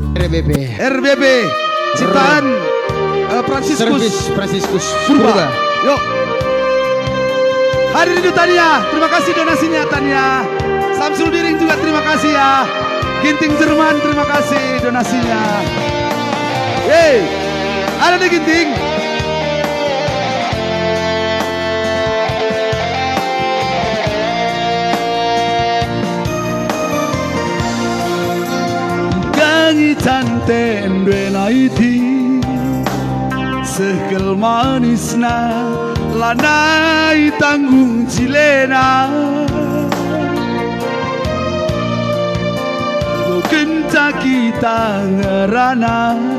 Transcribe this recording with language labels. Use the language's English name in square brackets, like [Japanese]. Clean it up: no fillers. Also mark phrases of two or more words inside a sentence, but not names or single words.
[Indonesian] RBB ciptaan Franciscus Purba. Yuk. Hadir itu Tania, terima kasih donasinya Tania. Samsul Diring juga terima kasih ya. Ginting Jerman terima kasih donasinya. Hey, ada di Ginting. [Batak Karo] Canten naiti sekel manisna lanai tanggung cilena kenta kita ngerana